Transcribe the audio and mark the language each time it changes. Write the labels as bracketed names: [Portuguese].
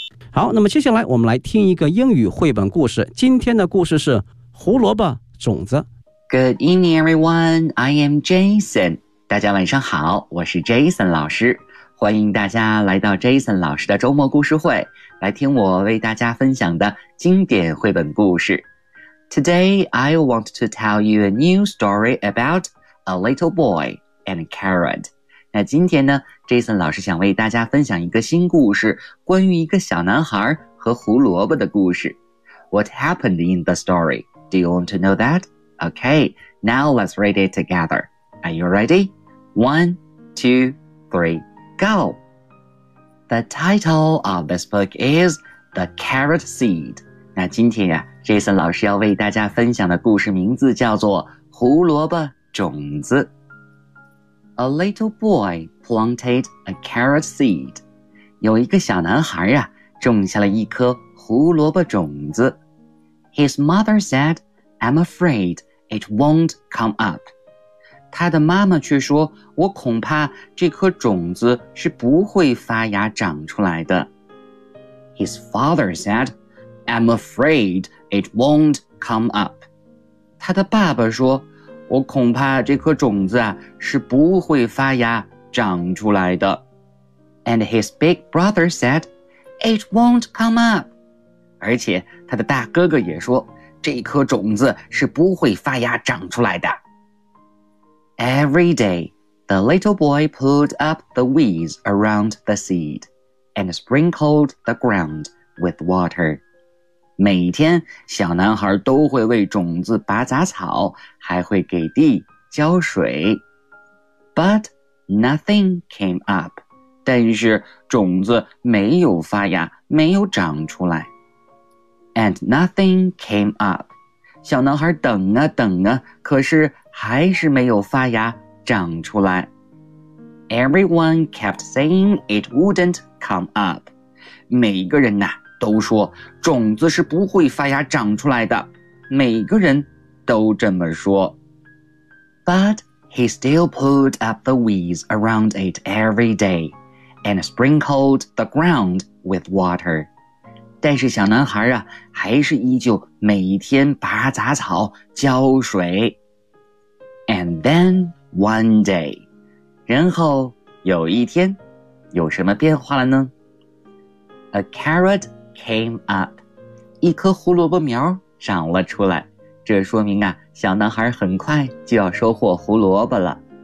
[Chinese] 好，那么接下来我们来听一个英语绘本故事。今天的故事是胡萝卜种子。 [English] Good evening, everyone. I am Jason. [Chinese] 大家晚上好，我是 Jason 老师。欢迎大家来到 Jason 老师的周末故事会，来听我为大家分享的经典绘本故事。 [English] Today, I want to tell you a new story about a little boy and a carrot. [Chinese] 那今天呢 ,Jason 老师想为大家分享一个新故事，关于一个小男孩和胡萝卜的故事。 [English] What happened in the story? Do you want to know that? Okay, now let's read it together. Are you ready? One, two, three, go! The title of this book is The Carrot Seed. [Chinese] 那今天呀 ,Jason 老师要为大家分享的故事名字叫做胡萝卜种子。 [English] A little boy planted a carrot seed. [Chinese] 有一个小男孩啊，种下了一颗胡萝卜种子。 [English] His mother said, I'm afraid it won't come up. [Chinese] 他的妈妈却说，我恐怕这颗种子是不会发芽长出来的。 [English] His father said, I'm afraid it won't come up. [Chinese] 他的爸爸说，我恐怕这颗种子啊是不会发芽长出来的。 [English] And his big brother said, It won't come up. [Chinese] 而且他的大哥哥也说，这颗种子是不会发芽长出来的。 [English] Every day, the little boy pulled up the weeds around the seed and sprinkled the ground with water. [Chinese] 每天小男孩都会为种子拔杂草，还会给地浇水。 [English] But nothing came up. [Chinese] 但是种子没有发芽，没有长出来。 [English] And nothing came up. [Chinese] 小男孩等啊等啊，可是还是没有发芽长出来。 [English] Everyone kept saying it wouldn't come up. [Chinese] 每个人啊都说种子是不会发芽长出来的，每个人都这么说。 [English] But he still pulled up the weeds around it every day and sprinkled the ground with water. [Chinese] 但是小男孩啊，还是依旧每天拔杂草浇水。 [English] And then one day, [Chinese] 然后有一天，有什么变化了呢？ [English] A carrotcame up, [Chinese] 一颗胡萝卜苗长了出来，这说明啊，小男孩很快就要收获胡萝卜了。